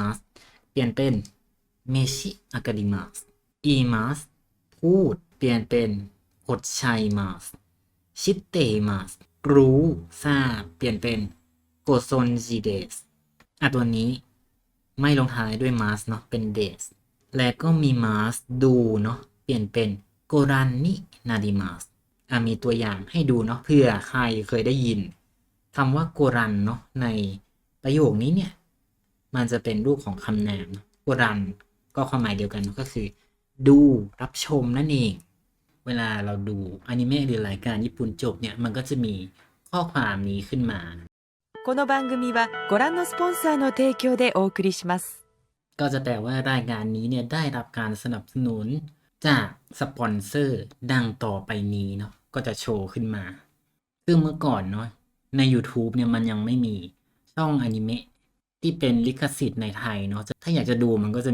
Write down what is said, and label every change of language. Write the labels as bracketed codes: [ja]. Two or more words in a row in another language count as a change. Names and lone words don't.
[th] สเปลี่ยนเป็นเมชิอากาดิมัสอีมัสพูดเปลี่ยนเป็นอดชัยมัสชิเตมัสรู้ทราบเปลี่ยนเป็นโกซนจิเดสตัวนี้ไม่ลงท้ายด้วยมัสเนาะเป็นเดสและก็มีมัสดูเนาะเปลี่ยนเป็นโกรันนินาดิมัสมีตัวอย่างให้ดูเนาะเผื่อใครเคยได้ยินคำว่าโกรันเนาะใน ประโยคนี้เนี่ยมันจะเป็นรูปของคำนามรันก็ความหมายเดียวกันก็คือดูรับชมนั่นเองเวลาเราดูอนิเมะหรือรายการญี่ปุ่นจบเนี่ยมันก็จะมีข้อความนี้ขึ้นมา [ja] この番組はご覧のスポンサーの提供でお送りします [th] ก็จะแปลว่ารายการนี้เนี่ยได้รับการสนับสนุนจากสปอนเซอร์ดังต่อไปนี้เนาะก็จะโชว์ขึ้นมาซึ่งเมื่อก่ อนเนาะใน YouTube เนี่ยมันยังไม่มีช่องอนิเมะที่เป็นลิขสิทธิ์ในไทยเนาะถ้าอยากจะดูมันก็จะ